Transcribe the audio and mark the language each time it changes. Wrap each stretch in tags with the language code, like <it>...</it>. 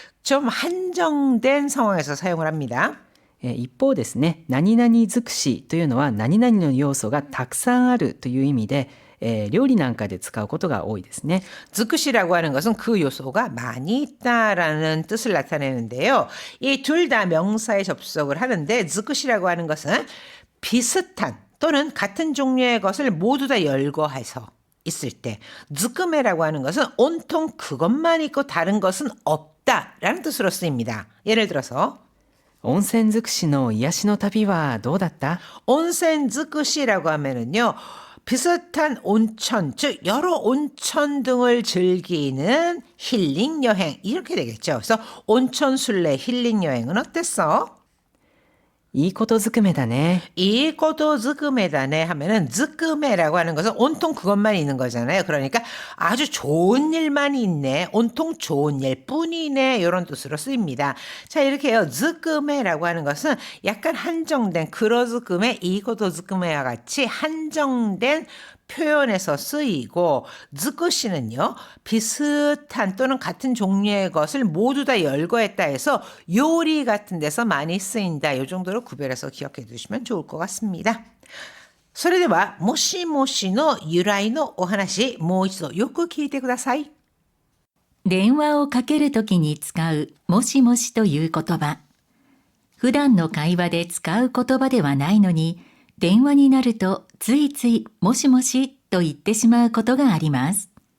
<ko>좀 한정된 상황에서 사용을 합니다.</ko> <ja>一方ですね、何々尽くしというのは何々の要素がたくさんあるという意味で、料理なんかで使うことが多いですね。</ja> <ko>즈쿠시라고 하는 것은 그 요소가 많이 있다라는 뜻을 나타내는데요. 이 둘 다 명사에 접속을 하는데 즈쿠시라고 하는 것은 비슷한 또는 같은 종류의 것을 모두 다 열거해서 있을 때, 즈쿠메라고 하는 것은 온통 그것만 있고 다른 것은 없다라는 뜻으로 쓰입니다. 예를 들어서</ko> <ja>温泉尽くしの癒しの旅はどうだった？</ja> <ko>온센 즈쿠시라고 하면은요. 비슷한 온천, 즉 여러 온천 등을 즐기는 힐링 여행 이렇게 되겠죠. 그래서 온천 순례 힐링 여행은 어땠어?</ko> <ja>いいことずくめだね。</ja> <ko>이것도 즈크메다네 하면은 즈크메라고 하는 것은 온통 그것만 있는 거잖아요. 그러니까 아주 좋은 일만 있네. 온통 좋은 일뿐이네. 이런 뜻으로 쓰입니다. 자, 이렇게 해요. 즈크메라고 하는 것은 약간 한정된 그러즈크메 이것도 즈크메와 같이 한정된 표현에서 쓰이고 즈쿠시는요. 비슷한 또는 같은 종류의 것을 모두 다 열거했다 해서 요리 같은 데서 많이 쓰인다. 이 정도로 구별해서 기억해 두시면 좋을 것 같습니다.</ko> <ja>それではもしもしの由来のお話もう一度よく聞いてください。電話をかけるときに使うもしもしという言葉。普段の会話で使う言葉ではないのに、電話になるとついついもしもしと言ってしまうことがあります。</ja>